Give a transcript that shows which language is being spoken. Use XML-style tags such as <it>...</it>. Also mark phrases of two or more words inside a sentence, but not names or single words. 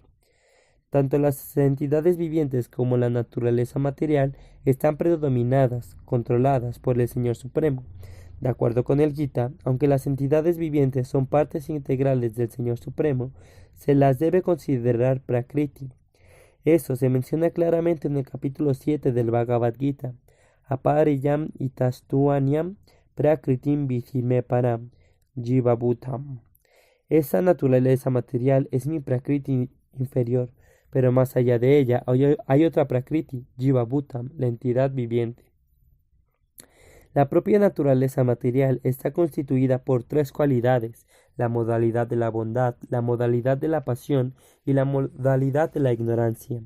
<es>Tanto las entidades vivientes como la naturaleza material están predominadas, controladas por el Señor Supremo. De acuerdo con el Gita, aunque las entidades vivientes son partes integrales del Señor Supremo, se las debe considerar Prakriti. Eso se menciona claramente en el capítulo 7 del Bhagavad Gita.</es> <sa>Apariyam itastuanyam prakritim vidhime param jivabhutam.</sa> <es>Esa naturaleza material es mi Prakriti inferior, pero más allá de ella hay otra Prakriti, Jivabhutam, la entidad viviente. La propia naturaleza material está constituida por tres cualidades: la modalidad de la bondad, la modalidad de la pasión y la modalidad de la ignorancia.</es>